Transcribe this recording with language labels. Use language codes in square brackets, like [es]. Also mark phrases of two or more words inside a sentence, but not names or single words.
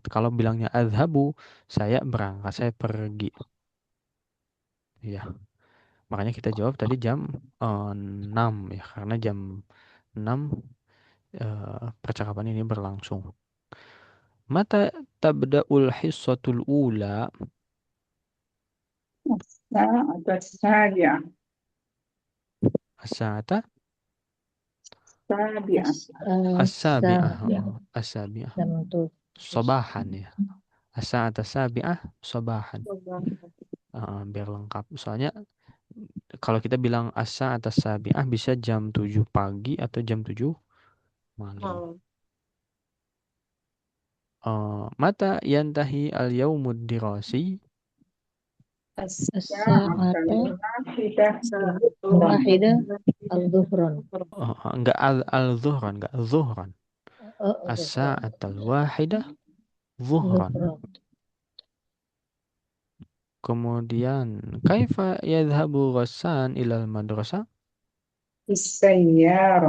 [id] Kalau bilangnya adhabu, saya berangkat, saya pergi. Ya, makanya kita jawab tadi jam 6 ya, karena jam 6 percakapan ini berlangsung. [ar] متى تبدأ الحصة الأولى? الساعة السابعة As-sa'ata السابعة as-sabi'ah. Sabi'ah. As-sabi'ah. [id] Jam tujuh. [ar] Sabahan ya. الساعة السابعة صباحا. [id] Coba. Biar lengkap. Soalnya kalau kita bilang [ar] الساعة السابعة [id] bisa jam 7 pagi atau jam 7 malam. Malam. [ar] متى ينتهي اليوم الدراسي? الساعة As-sa'ata الواحدة واحدة ظهرا. [id] Enggak al-zuhran, enggak zuhran. [ar] Dhuhran. الساعة الواحدة ظهرا. Dhuhran. [id] Kemudian [ar] كيف يذهب غسان إلى المدرسة? بالسيارة